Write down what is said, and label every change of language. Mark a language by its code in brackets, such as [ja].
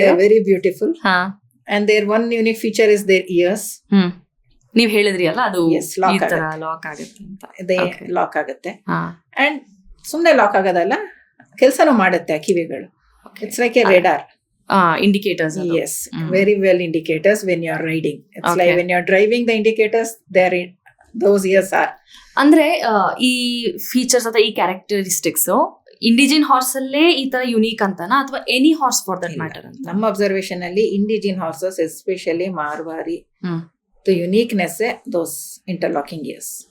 [en] They are very beautiful. And their one unique feature is their ears. [kn] ನೀವ್ ಹೇಳಿದ್ರಿ ಅಲ್ಲ, ಅದು [en] Yes, lock [kn] ಈ ತರ ಆಗುತ್ತೆ. ಲಾಕ್ ಆಗುತ್ತೆ ಅಂತ. [en] They lock ಆಗುತ್ತೆ. [kn] And ಸುಮ್ನೆ ಲಾಕ್ ಆಗೋದಲ್ಲ, ಕೆಲಸನೂ ಮಾಡುತ್ತೆ ಕಿವಿಗಳು. [en] It's like a radar. Indicators. Yes, very well indicators when you are riding. It's like when you are driving, the indicators, those ears are. [kn] ಅಂದ್ರೆ ಈ ಫೀಚರ್ಸ್ ಅಥವಾ ಈ ಕ್ಯಾರೆಕ್ಟರಿಸ್ಟಿಕ್ಸ್ ಇಂಡಿಜಿನ್ ಹಾರ್ಸ್ ಅಲ್ಲೇ ಈ ತರ ಯುನೀಕ್ ಅಂತನಾ, ಅಥವಾ [en] any horse for that matter [kn] ಅಂತ? ನಮ್ಮ ಅಬ್ಸರ್ವೇಷನ್ ಅಲ್ಲಿ [en] Indigenous horses, especially Marwari, the uniqueness those interlocking ears.